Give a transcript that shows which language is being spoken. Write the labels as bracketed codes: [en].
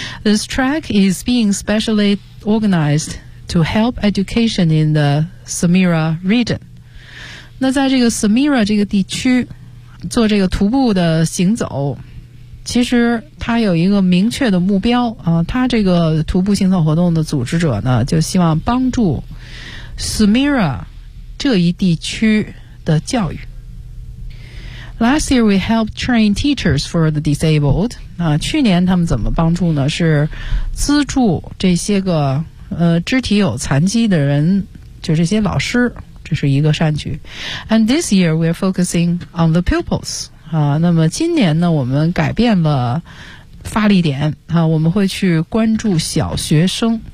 [en] This track is being specially organizedto help education in the Samira region。 [zh] 那在这个 Samira 这个地区做这个徒步的行走，其实它有一个明确的目标啊。它这个徒步行走活动的组织者呢就希望帮助 Samira 这一地区的教育。 [en] Last year we helped train teachers for the disabled。 [zh] 啊，去年他们怎么帮助呢？是资助这些个肢体有残疾的人，就这些老师，这是一个善举。 [en] And this year we're focusing on the pupils [zh] 啊，那么今年呢我们改变了发力点啊，我们会去关注小学生。